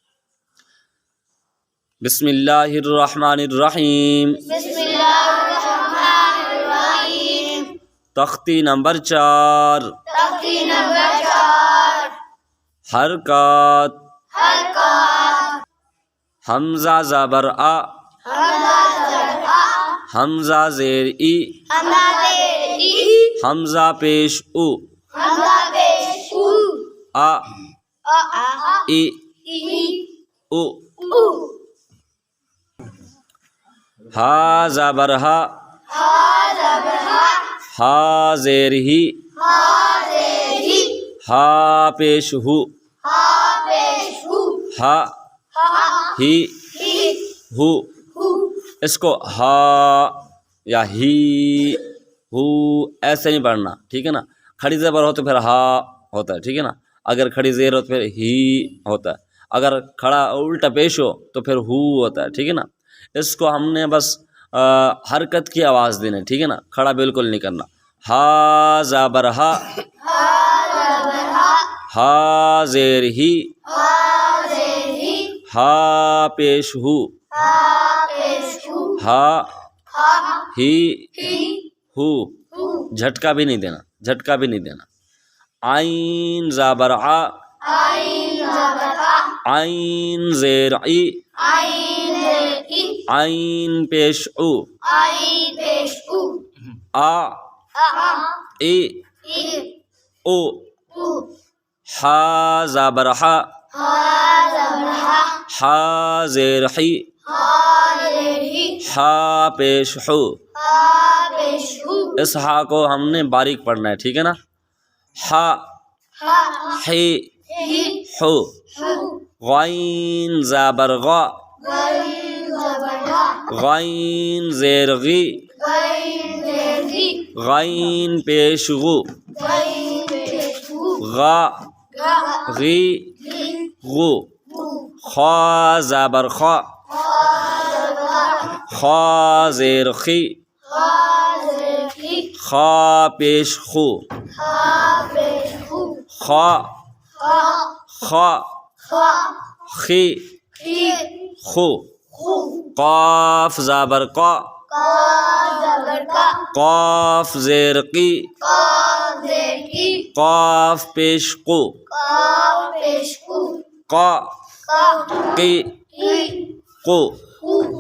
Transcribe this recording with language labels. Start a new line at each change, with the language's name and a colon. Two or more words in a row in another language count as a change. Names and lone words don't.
Arabic: بسم اللہ الرحمن الرحیم۔ بسم اللہ الرحمن الرحیم۔
Urdu: تختی نمبر 4، تختی نمبر 4، حرکات۔ حرکات۔ حمزہ زبر آ، حمزہ زبر آ، حمزہ زیر ای، حمزہ زیر ای، حمزہ پیش او، حمزہ پیش او، آ آ ای ای او۔ او۔ ہا زبر ہا، ہا زبر ہا، ہا زیر ہی، ہا زیر ہی، ہا پیش ہو، ہا پیش ہو، ہا ہا ہی ہی ہو۔ ہو۔ اس کو ہا یا ہی ہو ایسے نہیں پڑھنا، ٹھیک ہے نا۔ کھڑی زبر ہو تو پھر ہا ہوتا ہے، ٹھیک ہے نا۔ اگر کھڑی زیر ہو تو پھر ہی ہوتا ہے، اگر کھڑا الٹا پیش ہو تو پھر ہو ہوتا ہے، ٹھیک ہے نا۔ اس کو ہم نے بس حرکت کی آواز دینی ہے، ٹھیک ہے نا، کھڑا بالکل نہیں کرنا۔ ہا زبر ہا، ہا زبر ہا، ہا زیر ہی، ہا زیر ہی، ہا پیش ہو، ہا پیش ہو، ہا ہا ہی ہی ہو۔ ہو۔ جھٹکا بھی نہیں دینا، جھٹکا بھی نہیں دینا۔ عین زبر ع، عین زبر آ، عین زیر ای، عین زیر ای، عین پیش او، عین پیش او، آ آ ای ای او۔ او۔ ہا زبر ہا، ہا زبر ہا، ہا زیر حی، ہا زیر ہی، ہا پیش ہو۔ ہا پیش ہو۔ اس ہا کو ہم نے باریک پڑھنا ہے، ٹھیک ہے نا۔ ہا ہا حی ہی ہو۔ ہو۔ غین زبر غا، غین زبر غا، غین زیر غی، غین زیر غی، غین پیش غو، غین پیش غو، غا غا غی غی غو۔ غو۔ خا زبر خا، خا زبر خا، خا زیر خی، خا زیر خی، خا پیش خو، خا پیش خو، خا خا خا خا خی خی خو۔ خو۔ قاف زبر قا، قاف زبر کا، قاف زیر قی، قاف زیر کی، قاف پیش قو، قاف پیش قو، قا قا قی کی قو۔ قو۔